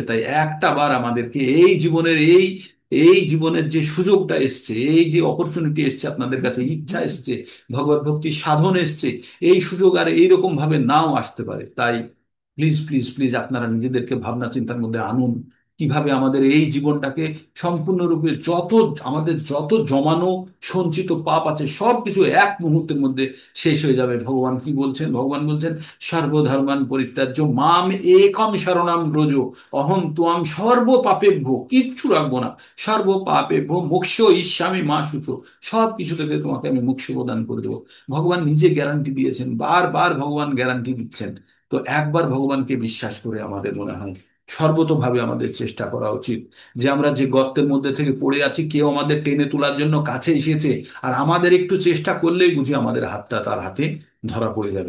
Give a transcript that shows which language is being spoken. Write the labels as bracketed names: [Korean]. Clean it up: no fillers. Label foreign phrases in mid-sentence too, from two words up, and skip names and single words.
[Bangla] তাই একটা বার আমাদেরকে এই জীবনের যে সুযোগটা এসছে, এই যে অপরচুনিটি এসছে, আপনাদের কাছে ইচ্ছা এসছে, ভগবত ভক্তি সাধন এসছে, এই সুযোগ আর এইরকম ভাবে নাও আসতে পারে। তাই [English] please please please [Bangla] আপনারা নিজেদেরকে ভাবনা চিন্তার মধ্যে আনুন, কিভাবে আমাদের এই জীবনটাকে সম্পূর্ণরূপে আমাদের যত জমানো সঞ্চিত পাপ আছে সবকিছু এক মুহূর্তের মধ্যে শেষ হয়ে যাবে। ভগবান কি বলছেন? ভগবান বলছেন, [Sanskrit] সর্বধর্মান পরিত্যাজ্য মাম একম শরণাম ব্রজ, অহং ত্বাম সর্ব পাপেভ্য, [Bangla] কিচ্ছু রাখবো না, [Sanskrit] সর্ব পাপেভ্য মোক্ষ ইস্যামি মা শুচো, [Bangla] সব কিছু থেকে তোমাকে আমি মোক্ষ প্রদান করে দেবো। ভগবান নিজে গ্যারান্টি দিয়েছেন, বারবার ভগবান গ্যারান্টি দিচ্ছেন। তো একবার ভগবানকে বিশ্বাস করে আমাদের মনে হয় সর্বতোভাবে আমাদের চেষ্টা করা উচিত যে আমরা যে গর্তের মধ্যে থেকে পড়ে আছি, কেউ আমাদের টেনে তোলার জন্য কাছে এসেছে, আর আমাদের একটু চেষ্টা করলেই বুঝি আমাদের হাতটা তার হাতে ধরা পড়ে যাবে।